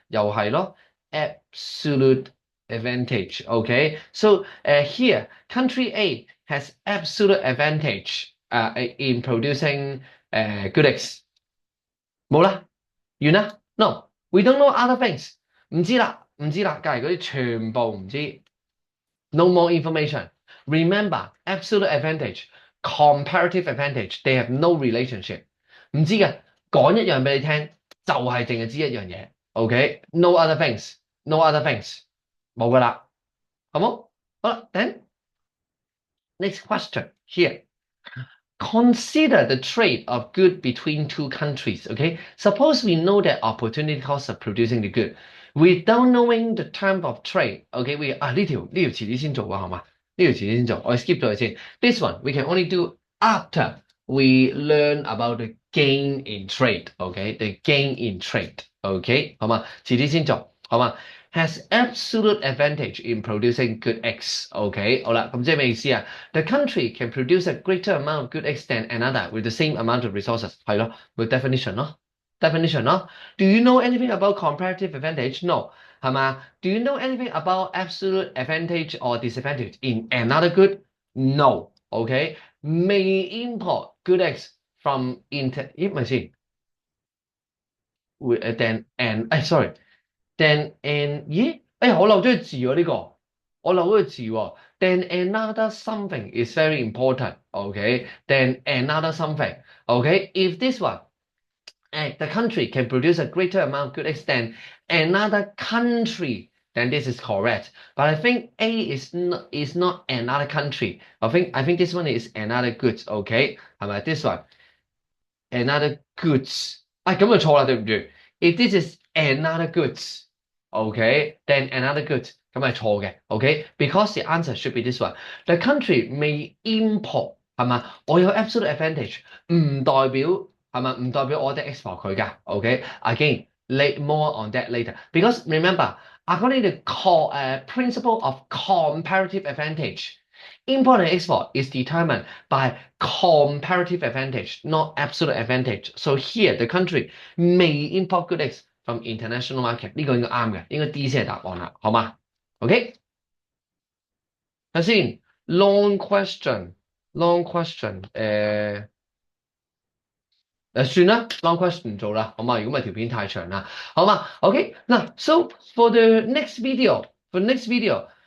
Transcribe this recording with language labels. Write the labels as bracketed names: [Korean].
[Cantonese] 又係咯 [English] ，absolute advantage。OK， so here country A has absolute advantage in producing good X。 [Cantonese] 冇啦，完啦 [English] ？No， we don't know other things。 [Cantonese] 唔知啦，唔知啦，隔離嗰啲全部唔知。 [English] No more information. Remember, absolute advantage, comparative advantage, they have no relationship。 [Cantonese] 唔知嘅，講一樣俾你聽，就係淨係知一樣嘢。 [English] OK，no other things，no other things， [Cantonese] 冇噶啦，好冇？好啦， [English] then next question here。 Consider the trade of good between two countries. Okay, suppose we know that opportunity costs of producing the good, without knowing the term of trade. [Cantonese] Okay, we 呢條遲啲先做啊，好嘛？呢條遲啲先做，我 skip 咗佢先。 [English] This one we can only do after we learn about the gain in trade. Okay, the gain in trade. Okay，好嘛？ [Cantonese] 遲啲先做，好嘛？ [English] Has absolute advantage in producing good X。 OK，好啦， [Cantonese] 咁即係咩意思啊？ [English] The country can produce a greater amount of good X than another with the same amount of resources。 [Cantonese] 係咯， [English] with definition 咯，definition 咯。 Do you know anything about comparative advantage? No， [Cantonese] 係嘛？ [English] Do you know anything about absolute advantage or disadvantage in another good? No。 OK， may import good X from [Cantonese] 咦，咪先？ [English] then and sorry。Then and 咦？ [Cantonese] 我漏咗個字喎呢個，我漏咗個字喎。 [English] Then another something is very important. Okay. Then another something. Okay. If this one, the country can produce a greater amount of good X than another country, then this is correct. But I think A is not another country. I think this one is another goods. [Cantonese] Okay. 係咪 [English] this one another goods？ [Cantonese] 咁就錯啦，對唔住。 [English] If this is another goods。Okay, then another good [Cantonese] 咁係錯嘅， [English] OK？Because the answer should be this one. The country may import [Cantonese] 係嘛？我有 absolute advantage，唔代表係嘛？唔代表我哋 export 佢㗎，OK？ [English] Again, more on that later. Because remember, according to the principle of comparative advantage, import and export is determined by comparative advantage, not absolute advantage. So here, the country may import goods from international market， [Cantonese] 呢個應該啱嘅，應該 D 先係答案啦，好嘛？OK，睇先 long question，long question，算啦，long question 唔做啦，好嘛？如果唔係條片太長啦，好嘛？ [English] OK，嗱，so for the next video，for next video。